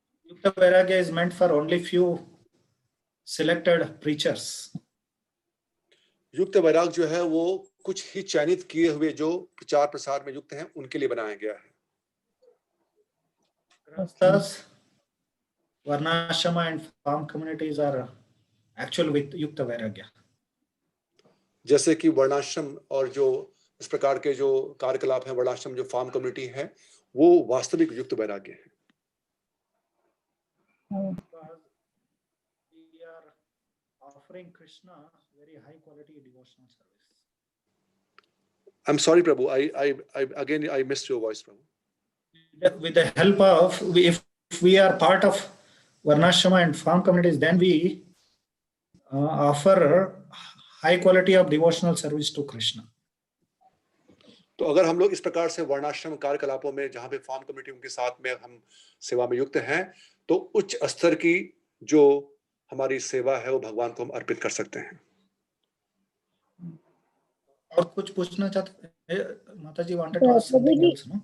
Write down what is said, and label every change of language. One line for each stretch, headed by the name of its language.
English: युक्त वैराग्य is meant for only few selected preachers.
Hindi: युक्त वैराग जो है वो कुछ ही चयनित किए हुए जो प्रचार प्रसार में युक्त हैं उनके लिए बनाया गया है।
English: Grahasthas, Varnashrama and farm communities are actual with Yukta Vairagya.
Hindi: जैसे कि वर्णाश्रम और जो इस प्रकार के जो कार्यकलाप हैं, वर्णाश्रम जो फार्म कम्युनिटी है, वो वास्तविक युक्त वैराग्य है।
English: We are offering Krishna very high quality devotional service. I'm sorry, Prabhu. I missed your voice, Prabhu. With the help of, if we are part of Varnashrama and farm communities, then we offer high quality of devotional service to Krishna.
Hindi: तो अगर हम लोग इस प्रकार से वर्णाश्रम कार्यकलापों में, जहाँ पे फार्म कमेटी के साथ में हम सेवा में युक्त हैं, तो उच्च स्तर की जो हमारी सेवा है वो भगवान को हम अर्पित कर सकते हैं। और कुछ पूछना चाहते हैं माता जी?
English: Wanted to ask something else, no?